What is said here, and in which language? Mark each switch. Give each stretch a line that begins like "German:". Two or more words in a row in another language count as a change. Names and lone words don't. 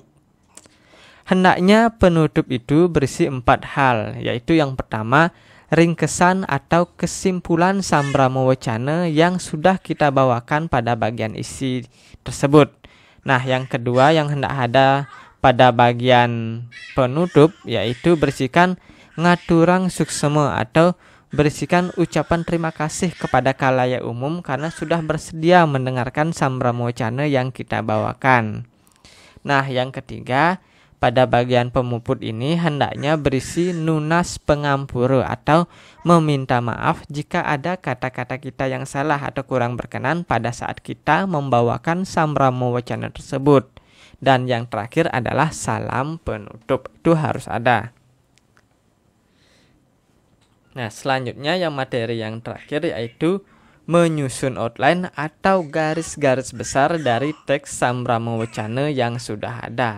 Indonesian: Hendaknya penutup itu berisi 4 hal, yaitu yang pertama ringkesan atau kesimpulan Sambramo Wacana yang sudah kita bawakan pada bagian isi tersebut. Nah, yang kedua yang hendak ada pada bagian penutup yaitu berisikan
Balinese: ngaturang suksema
Indonesian: atau berisikan ucapan terima kasih kepada khalayak umum karena sudah bersedia mendengarkan Sambramo Wacana yang kita bawakan. Nah, yang ketiga, pada bagian pemuput ini hendaknya berisi
Balinese: nunas pengampura
Indonesian: atau meminta maaf jika ada kata-kata kita yang salah atau kurang berkenan pada saat kita membawakan Sambramo Wacana tersebut. Dan yang terakhir adalah salam penutup, itu harus ada. Nah, selanjutnya yang materi yang terakhir yaitu menyusun outline atau garis-garis besar dari teks Sambramo Wacana yang sudah ada.